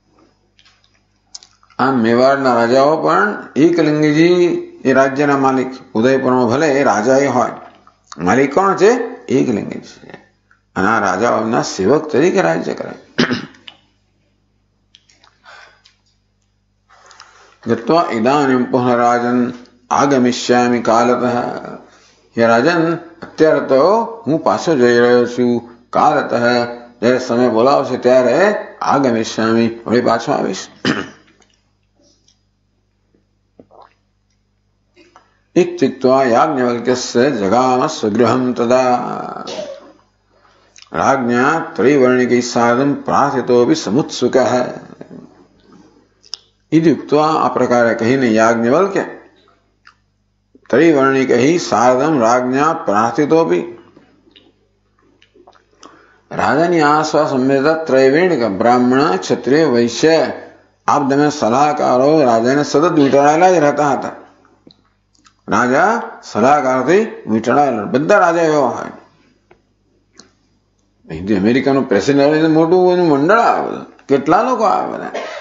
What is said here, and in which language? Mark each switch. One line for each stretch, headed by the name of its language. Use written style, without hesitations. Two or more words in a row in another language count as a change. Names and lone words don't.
Gujarati: આમ મેવાડના રાજાઓ પણ એકલિંગજી એ રાજ્યના માલિક. ઉદયપુરમાં ભલે એ રાજા એ હોય, માલિક કોણ છે? એકલિંગજી છે. અને આ રાજાઓના સેવક તરીકે રાજ્ય કરે.
Sanskrit: गत्वा इदानीं पुनः राजन आगमिष्यामि कालतः.
Gujarati: हे રાજન, અત્યારે તો હું પાછો જઈ રહ્યો છું. કાલતઃ, જયારે સમય બોલાવશે ત્યારે આગમિષ્યામિ, વળી પાછો આવીશ.
Sanskrit: इत्युक्त्वा याज्ञवल्क्यस्य जगाम स्वगृहं तदा. राज्ञा त्रैवर्णिकैः सार्धं प्रार्थितोऽपि समुत्सुकः. इत्युक्त्वा
Gujarati: આ પ્રકારે કહીને
Sanskrit: याज्ञवल्क्य त्रैवर्णिकैः सार्धं राज्ञा प्रार्थितोऽपि.
Gujarati: राजाની આ સ્વસંવેદા ત્રૈવર્ણિક બ્રાહ્મણ ક્ષત્રિય વૈશ્ય આપ તમે સલાહકારો રાજાને સતત વીંટાળેલા જ રહેતા હતા. રાજા સલાહકારથી વીંટાળેલા, બધા રાજા એવા હોય. અહીંથી અમેરિકાનું પ્રેસિડેન્ટ મોટું એનું મંડળ આવે, કેટલા લોકો આવે બધા.